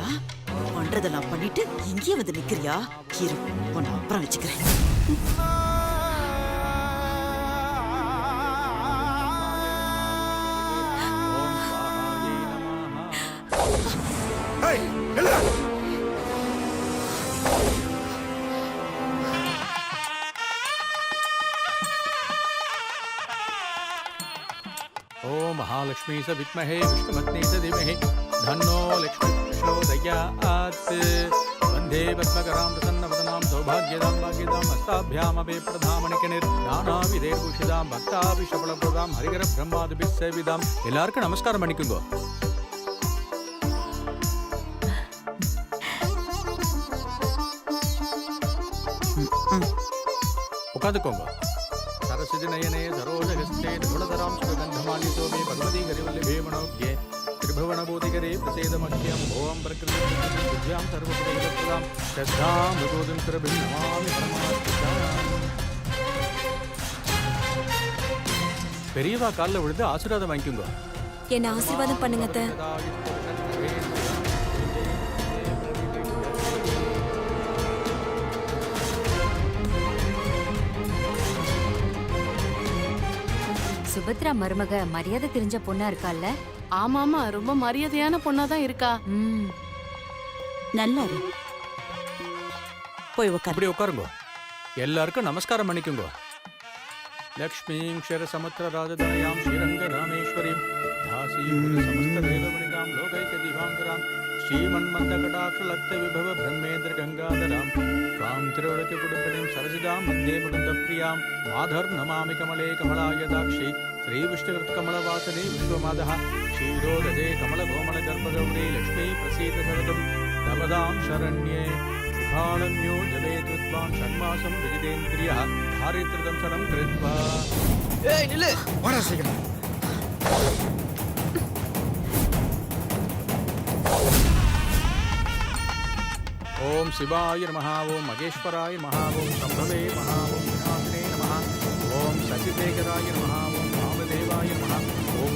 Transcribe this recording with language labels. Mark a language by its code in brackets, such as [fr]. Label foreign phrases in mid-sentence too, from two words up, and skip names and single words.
[ta] பண்றதெல்லாம் பண்ணிட்டு இங்கேயே வந்து நிக்கிறியா? இரு உன்னை அப்புறம் வச்சுக்கிறேன். ஏய் நில்லு. [sa] ओम महालक्ष्मी स विद्महे विष्णुपत्नी स धीमहि धन्नो लक्ष्मी प्रचोदयात् वन्दे पद्मकरां प्रसन्नवदनां सौभाग्यदां भाग्यदां हस्ताभ्यामपि प्रधामणिकनिर्नानाविधैर्भूषितां भक्ताभिषफलप्रदां हरिहरब्रह्मादिभिः सेविदां [ta] எல்லாருக்கும் நமஸ்காரம் பண்ணிக்குங்க. உட்காந்துக்கோங்க. [sa] सरस्वती नयने सरोजगस्ते गुणधरां सुगन्धमानि सोमे भगवती गरिवल्लभे मनोज्ञे त्रिभुवनबोधिकरे प्रसेदमख्यम् ओं प्रकृतिविद्यां सर्वप्रदां श्रद्धां मृगोदं सुरभिं नमामि परमात्मजाम्. [ta] பெரியவா காலில் விழுந்து ஆசீர்வாதம் வாங்கிக்கோங்க. என்ன ஆசீர்வாதம் பண்ணுங்க அத்தை. சுபத்ரா மருமக மரியாதை தெரிஞ்ச பொண்ணா இருக்கால்ல? ஆமாமா, ரொம்ப மரியாதையான பொண்ணாதான் இருக்கா. நல்லா இரு. போய் உட்காரு. அப்படி உட்காருங்க. எல்லாருக்கும் நமஸ்காரம் பண்ணிக்கோங்க. [sa] लक्ष्मीं क्षरसमुद्रराजधनयां श्रीरङ्गरामेश्वरीं दासीं समस्तदेवमणिकां लोकैकदीपाङ्करां श्रीमन्मन्दकटाक्षलक्तविभव ब्रह्मेन्द्रगङ्गाधरां त्वां तिरुवळककुटुम्बिनीं सरसिजां वन्दे मुकुन्दप्रियां माधर्नमामि कमले कमलायदाक्षि श्रीविष्णुकृत्कमलवासने विश्वमादः क्षीरोदजे कमलकोमलगर्भगौरी लक्ष्मी प्रसीद सततं नवदां शरण्ये कालम्यो जवेतुत्वां षण्मासं विजितेन्द्रियः धारित्रदंशनं कृत्वा. [ta] ஏய் நில்லு. வாடா சீக்கிரம். [sa] ओम शिवाय नमः ओम महेश्वराय नमः ओम शंभवे नमः ओम विनाशिने नमः ओम शशिशेखराय नमः ओम वामदेवाय नमः ओम